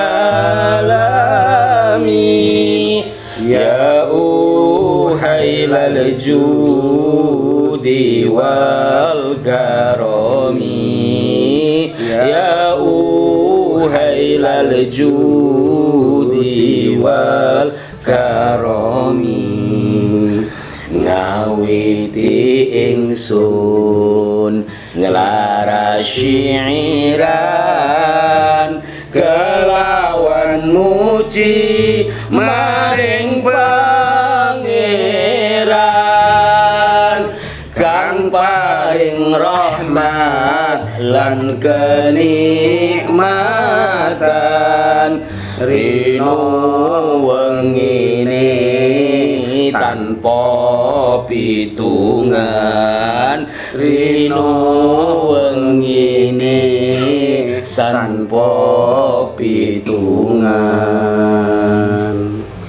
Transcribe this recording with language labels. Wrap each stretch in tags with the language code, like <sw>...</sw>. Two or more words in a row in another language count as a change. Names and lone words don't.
<ar>عالم، يا أهيل الجود والكرم، يا أهيل الجود والكرم,</ar> <jv>ngawiti ingsun ngelaras syiiran kelawan muji maring pangeran kang paring rahmat lan kenikmatan rino wengine tanpa pitungan, rino wengine tanpa pitungan.</jv>